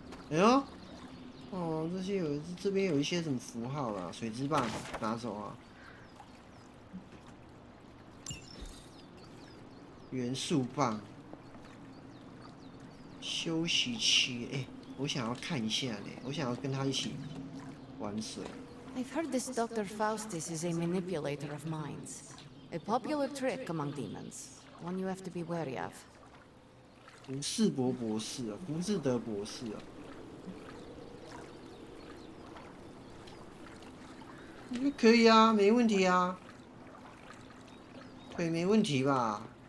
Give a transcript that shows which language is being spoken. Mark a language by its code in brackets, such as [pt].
[zh] 哎呦，哦，这边有一些什么符号啦，水之棒拿走啊，元素棒，休息区，哎，我想要看一下呢，我想要跟他一起玩水。 [en] I've heard this Dr. Faustus is a manipulator of minds. A popular trick among demons. One you have to be wary of. [zh] 福士伯博士啊，福士德博士啊，可以啊，没问题啊，腿没问题吧？